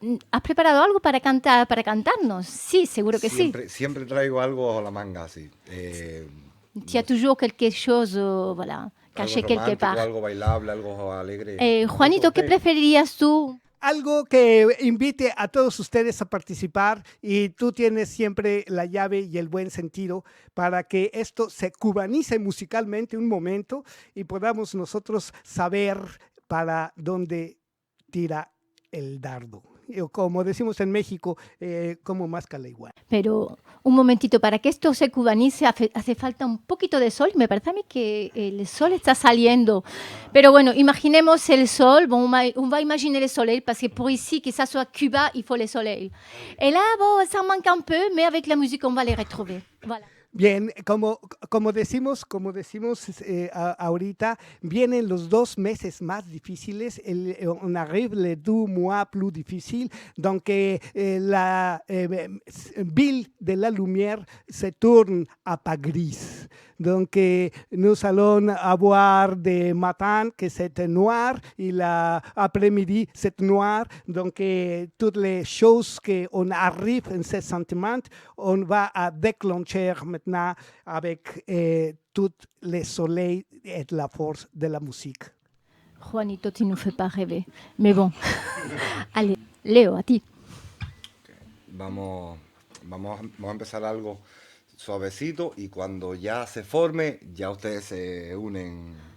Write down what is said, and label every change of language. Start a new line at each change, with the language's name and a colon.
Spanish: ¿Has preparado algo para cantarnos? Sí, seguro que Siempre traigo algo bajo la manga, sí.
French: Tu as toujours quelque chose, voilà, caché quelque part.
Spanish: Algo bailable, algo alegre. Juanito, ¿qué preferirías tú? Algo que invite a todos ustedes a participar y tú tienes siempre la llave y el buen sentido para que esto se cubanice musicalmente un momento y podamos nosotros saber para dónde tira el dardo. Como decimos en México, como máscala igual. Pero un momentito, para que esto se cubanice hace falta un poquito de sol. Me parece a mí que el sol está saliendo. Pero bueno, imaginemos el sol.
French: Bon, on va imaginer le soleil parce que pour ici, que ça soit Cuba, il faut le soleil. Et là, bon, ça manque un peu, mais avec la musique, on va les retrouver. Voilà.
Spanish: Bien, como decimos ahorita, vienen los 2 meses más difíciles.
French: On arrive les 2 mois plus difficiles. Donc, la ville de la lumière se tourne à pas grise. Donc, nous allons avoir des matins que c'est noir et l'après-midi c'est noir. Donc, toutes les choses qu'on arrive en ce sentiment, on va à déclencher maintenant avec tout le soleil et la force de la musique. Juanito, tu nous fais pas rêver. Mais bon, allez, Leo,
Spanish: a ti. Vamos a empezar algo suavecito y cuando ya se forme, ya ustedes se unen.